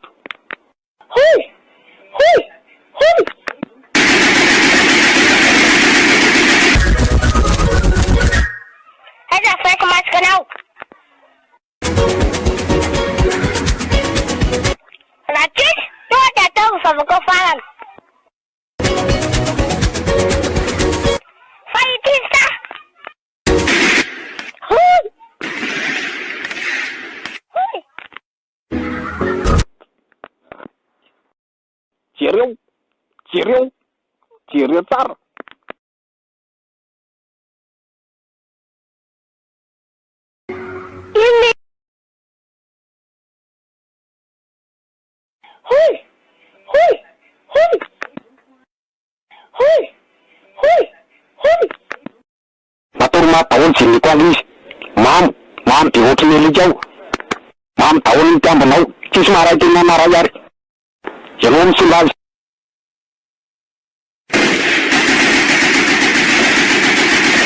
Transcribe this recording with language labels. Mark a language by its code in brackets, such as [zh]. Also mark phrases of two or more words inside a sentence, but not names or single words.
[mg] Hui! Hui! Hui! Aiza faiko masaka anao? Raha tsisy, tonga de ataoko vavaka farany. Fa ititsy ta! Hui! Hui! Jereo tsara. Ini. Hui! Hui! Hui! Hui! Hui! Hui! Matoro daholo jiniko azy izy. Mamy de ohatry ny alika aho. Mamy daholo ny tambonao. Tsisy maray tena maray ary. Ianao misomba azy.